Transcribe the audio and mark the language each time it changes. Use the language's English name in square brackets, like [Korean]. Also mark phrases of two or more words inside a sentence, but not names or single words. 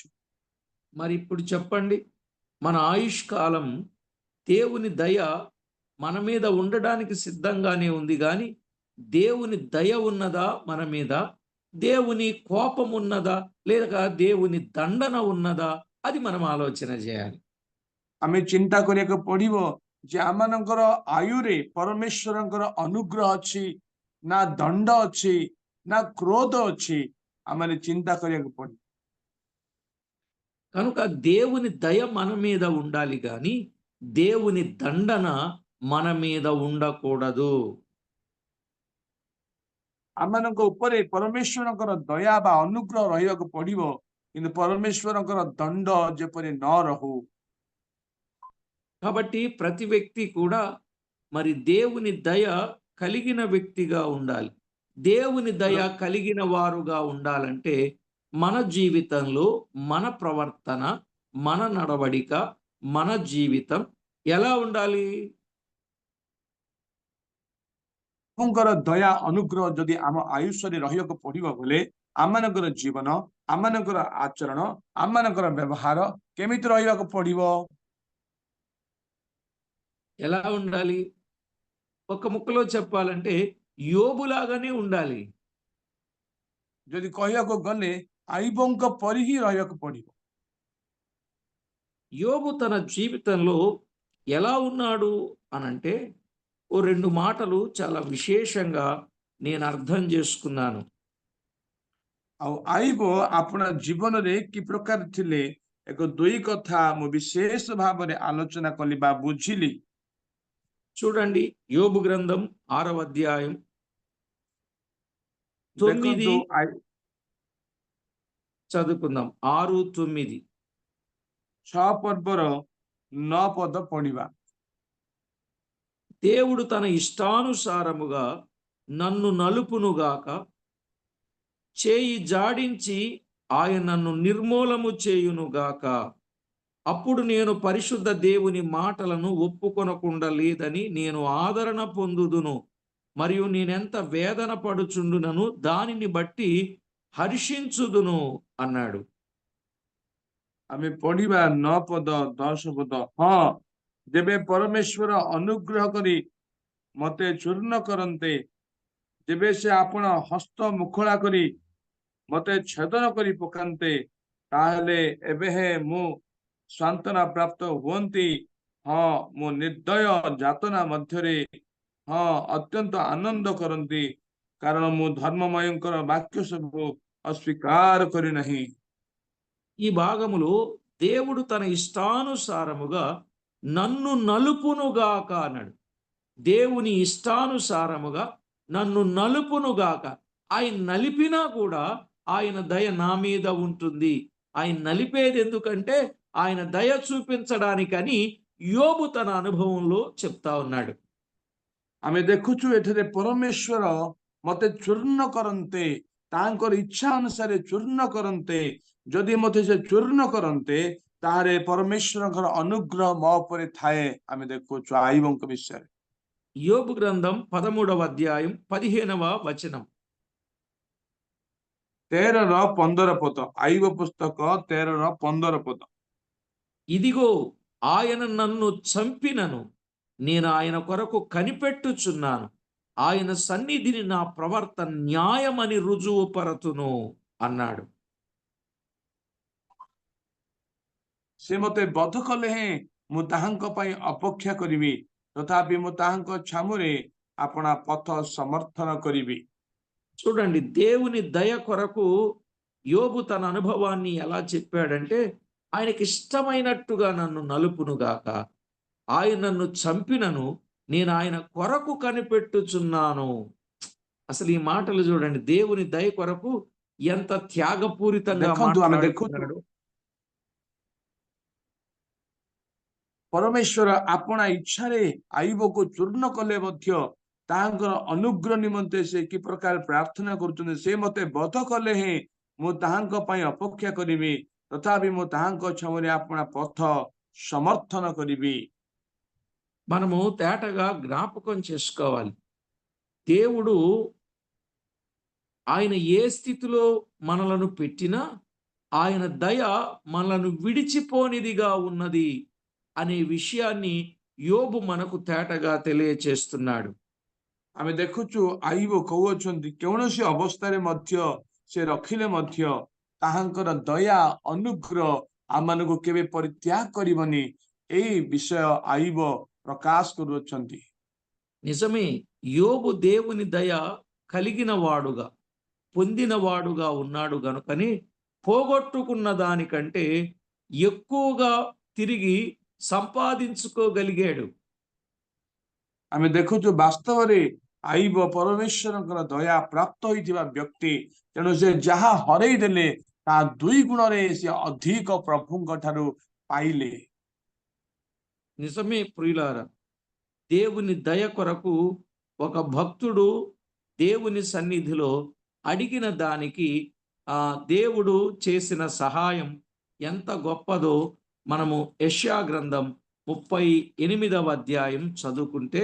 [Telugu] మరి ఇప్పుడు చెప్పండి, మన ఆయుష్కాలం దేవుని దయ మన మీద ఉండడానికి సిద్ధంగానే ఉంది కానీ దేవుని దయ ఉన్నదా మన మీద, దేవుని కోపం ఉన్నదా లేక దేవుని దండన ఉన్నదా, అది మనం ఆలోచన చేయాలి. [Odia] ଆମେ ଚିନ୍ତା କରିବାକୁ ପଡିବ ଯେ ଆମମାନଙ୍କର ଆୟୁରେ ପରମେଶ୍ୱରଙ୍କର ଅନୁଗ୍ରହ ଅଛି ନା ଦଣ୍ଡ ଅଛି ନା କ୍ରୋଧ ଅଛି, ଆମେ ଚିନ୍ତା କରିବାକୁ ପଡିବ। [Telugu] కనుక దేవుని దయ మన మీద ఉండాలి కానీ దేవుని దండన మన మీద ఉండకూడదు. [Odia] ଆମମାନଙ୍କ ଉପରେ ପରମେଶ୍ୱରଙ୍କର ଦୟା ବା ଅନୁଗ୍ରହ ରହିବାକୁ ପଡିବ, କିନ୍ତୁ ପରମେଶ୍ୱରଙ୍କର ଦଣ୍ଡ ଯେପରି ନ ରହୁ। [Telugu] కాబట్టి ప్రతి వ్యక్తి కూడా మరి దేవుని దయ కలిగిన వ్యక్తిగా ఉండాలి. దేవుని దయ కలిగిన వారుగా ఉండాలంటే మన జీవితంలో మన ప్రవర్తన, మన నడవడిక, మన జీవితం ఎలా ఉండాలి? [Odia] ପ୍ରଭୁଙ୍କର ଦୟା ଅନୁଗ୍ରହ ଯଦି ଆମ ଆୟୁଷରେ ରହିବାକୁ ପଡିବ ବୋଲେ ଆମମାନଙ୍କର ଜୀବନ, ଆମମାନଙ୍କର ଆଚରଣ, ଆମମାନଙ୍କର ବ୍ୟବହାର କେମିତି ରହିବାକୁ ପଡିବ? [Telugu] ఎలా ఉండాలి? ఒక ముక్కలో చెప్పాలంటే యోబులాగానే ఉండాలి. [Odia] ଯଦି କହିବାକୁ గଲେ ଆଇବଙ୍କ ପରି ହିଁ ରହିବାକୁ ପଡିବ। [Telugu] యోబు తన జీవితంలో ఎలా ఉన్నాడు అనంటే ఓ 2 మాటలు చాలా విశేషంగా నేను అర్థం చేసుకున్నాను. [Odia] ଆଉ ଆଇବ ଆପଣ ଜୀବନରେ କି ପ୍ରକାର ଥିଲେ, ଏକ ଦୁଇ କଥା ମୁଁ ବିଶେଷ ଭାବରେ ଆଲୋଚନା କଲି ବା ବୁଝିଲି। [Telugu] చూడండి, యోబు గ్రంథం 6వ అధ్యాయం 9 [Odia] ଦେଖନ୍ତୁ [Telugu] చదువుకుందాం. 6, 9. [Odia] 6 ପର୍ବର 9 ପଦ ପଢିବା। [Telugu] దేవుడు తన ఇష్టానుసారముగా నన్ను నలుపునుగాక, చేయి జాడించి ఆయన నన్ను నిర్మూలము చేయునుగాక. అప్పుడు నేను పరిశుద్ధ దేవుని మాటలను ఒప్పుకొనకుండా లేదని నేను ఆదరణ పొందుదును, మరియు నేనెంత వేదన పడుచుండునను దానిని బట్టి హర్షించుదును అన్నాడు. [Odia] ଆମେ ପଢିବା 9 ପଦ 10 ପଦ। ହଁ, ଯେବେ ପରମେଶ୍ୱର ଅନୁଗ୍ରହ କରି ମତେ ଚୂର୍ଣ୍ଣ କରନ୍ତେ, ଯେବେ ସେ ଆପଣ ହସ୍ତ ମୁଖଳା କରି ମତେ ଛେଦନ କରି ପକାନ୍ତେ, ତାହେଲେ ଏବେ ମୁଁ ସାନ୍ତ୍ୱନା ପ୍ରାପ୍ତ ହୁଅନ୍ତି। ହଁ, ମୁଁ ନିର୍ଦ୍ଦୟ ଯାତନା ମଧ୍ୟରେ ଅତ୍ୟନ୍ତ ଆନନ୍ଦ କରନ୍ତି, କାରଣ ମୁଁ ଧର୍ମମୟଙ୍କର ବାକ୍ୟ ସବୁ ଅସ୍ୱୀକାର କରି ନାହିଁ। [Telugu] ఈ భాగములో దేవుడు తన ఇష్టానుసారముగా నన్ను నలుపునుగాక అన్నాడు. దేవుని ఇష్టానుసారముగా నన్ను నలుపునుగాక. ఆయన నలిపినా కూడా ఆయన దయ నా మీద ఉంటుంది. ఆయన నలిపేది ఎందుకంటే ఆయన దయ చూపించడానికని యోబు తన అనుభవంలో చెప్తా ఉన్నాడు. [Odia] ଆମେ ଦେଖୁଛୁ ଏଠାରେ ପରମେଶ୍ୱର ମତେ ଚୂର୍ଣ୍ଣ କରନ୍ତେ, ତାଙ୍କର ଇଚ୍ଛା ଅନୁସାରେ ଚୂର୍ଣ୍ଣ କରନ୍ତେ। ଯଦି ମତେ ସେ ଚୂର୍ଣ୍ଣ କରନ୍ତେ, ତାହେଲେ ପରମେଶ୍ୱରଙ୍କର ଅନୁଗ୍ରହ ମୋ ଉପରେ ଥାଏ। ଆମେ ଦେଖୁଛୁ ଆଇବଙ୍କ ବିଷୟରେ। [Telugu] యోబు గ్రంథం 13వ అధ్యాయం 15వ వచనం. [Odia] 13ର 15 ପଦ। ଆଇବ ପୁସ୍ତକ 13ର 15 ପଦ। [Telugu] ఇదిగో ఆయన నన్ను చంపినను నేను ఆయన కొరకు కనిపెట్టుచున్నాను, ఆయన సన్నిధిని నా ప్రవర్తన న్యాయమని రుజువు పరతును అన్నాడు. [Odia] ସେ ମତେ ବଧ କଲେ ହେଁ ମୁଁ ତାହାଙ୍କ ପାଇଁ ଅପେକ୍ଷା କରିବି, ତଥାପି ମୁଁ ତାହାଙ୍କ ଛାମୁରେ ଆପଣା ପଥ ସମର୍ଥନ କରିବି। [Telugu] చూడండి, దేవుని దయ కొరకు యోబు తన అనుభవాన్ని ఎలా చెప్పాడంటే, ఆయనకి ఇష్టమైనట్టుగా నన్ను నలుపునుగాక, ఆయన నన్ను చంపినను నేను ఆయన కొరకు కనిపెట్టుచున్నాను. అసలు ఈ మాటలు చూడండి, దేవుని దయ కొరకు ఎంత త్యాగపూరితంగా [Odia] ଦେଖନ୍ତୁ ଆମେ ଦେଖୁଛୁ [Telugu] మాట్లాడుతున్నాడు. [Odia] ପରମେଶ୍ୱର ଆପଣା ଇଚ୍ଛାରେ ଆଇବକୁ ଚୂର୍ଣ୍ଣ କଲେ ମଧ୍ୟ ତାହାଙ୍କର ଅନୁଗ୍ରହ ନିମନ୍ତେ ସେ କି ପ୍ରକାର ପ୍ରାର୍ଥନା କରୁଛନ୍ତି। ସେ ମତେ ବଧ କଲେ ହେଁ ମୁଁ ତାହାଙ୍କ ପାଇଁ ଅପେକ୍ଷା କରିବି, ତଥାପି ମୁଁ ତାହାଙ୍କ ଛାମୁରେ ଆପଣା ପଥ ସମର୍ଥନ କରିବି। [Telugu] మనము తేటగా జ్ఞాపకం చేసుకోవాలి, దేవుడు ఆయన ఏ స్థితిలో మనలను పెట్టినా ఆయన దయ మనలను విడిచిపోనిదిగా ఉన్నది అనే విషయాన్ని యోబు మనకు తేటగా తెలియచేస్తున్నాడు. [Odia] ଆମେ ଦେଖୁଛୁ ଆଇବ କହୁଅଛନ୍ତି କୌଣସି ଅବସ୍ଥାରେ ମଧ୍ୟ ସେ ରଖିଲେ ମଧ୍ୟ ତାହାଙ୍କର ଦୟା ଅନୁଗ୍ରହ ଆମମାନଙ୍କୁ କେବେ ପରିତ୍ୟାଗ କରିବନି, ଏହି ବିଷୟ ଆଇବ ପ୍ରକାଶ କରୁଅଛନ୍ତି। [Telugu] నిజమే, యోబు దేవుని దయ కలిగిన వాడుగా పొందిన వాడుగా ఉన్నాడు గనుకని పోగొట్టుకున్న దానికంటే ఎక్కువగా తిరిగి సంపాదించుకోగలిగాడు. [Odia] ଆମେ ଦେଖୁଛୁ ବାସ୍ତବରେ ଆଇବ ପରମେଶ୍ୱରଙ୍କର ଦୟା ପ୍ରାପ୍ତ ହୋଇଥିବା ବ୍ୟକ୍ତି, ତେଣୁ ସେ ଯାହା ହରେଇ ଦେଲେ ତାହା 2 ଗୁଣରେ ସେ ଅଧିକ ପ୍ରଭୁଙ୍କ ଠାରୁ ପାଇଲେ। [Telugu] నిజమే ప్రియులారా, దేవుని దయ కొరకు ఒక భక్తుడు దేవుని సన్నిధిలో అడిగిన దానికి దేవుడు చేసిన సహాయం ఎంత గొప్పదో మనము యెషయా గ్రంథం 38వ అధ్యాయం చదువుకుంటే